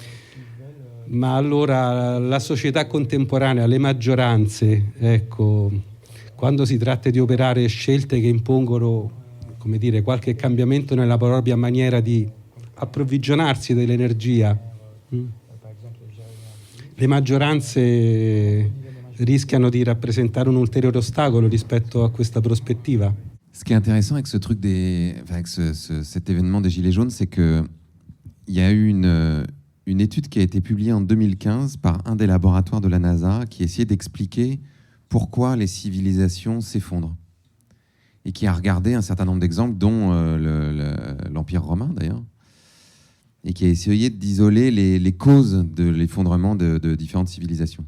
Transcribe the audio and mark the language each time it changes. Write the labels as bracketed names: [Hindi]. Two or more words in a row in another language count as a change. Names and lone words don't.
[Italian] Ma allora la società contemporanea, le maggioranze, ecco, quando si tratta di operare scelte che impongono, come dire, qualche cambiamento nella propria maniera di approvvigionarsi dell'energia, le maggioranze rischiano di rappresentare un ulteriore ostacolo rispetto a questa prospettiva. [French] Ce qui est intéressant avec ce truc cet événement des Gilets jaunes, c'est qu'il y a eu une étude qui a été publiée en 2015 par un des laboratoires de la NASA qui essayait d'expliquer pourquoi les civilisations s'effondrent et qui a regardé un certain nombre d'exemples, dont l'Empire romain d'ailleurs, et qui a essayé d'isoler les causes de l'effondrement de différentes civilisations.